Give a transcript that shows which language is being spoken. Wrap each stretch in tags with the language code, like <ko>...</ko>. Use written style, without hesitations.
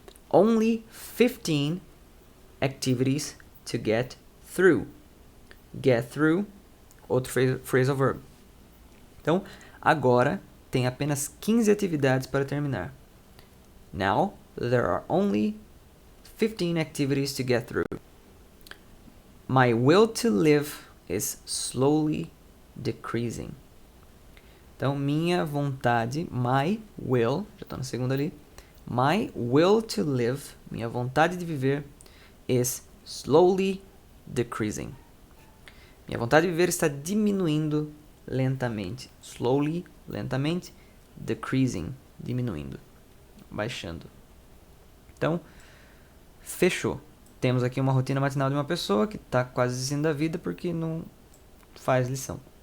<en>Only 15 activities to get through.</en> <pt>Get through, outro phrasal verb. Então, agora tem apenas 15 atividades para terminar.</pt> <en>Now, there are only 15 activities to get through. My will to live is slowly decreasing.</en> <pt>Então, minha vontade,</pt> <en>my will,</en> <pt>já estou na segunda ali.</pt> <en>My will to live,</en> <pt>minha vontade de viver,</pt> <en>is slowly decreasing.</en> <pt>Minha vontade de viver está diminuindo lentamente. Slowly, lentamente. Decreasing, diminuindo. Baixando. Então, fechou. Temos aqui uma rotina matinal de uma pessoa que está quase desistindo da vida porque não faz lição.</pt>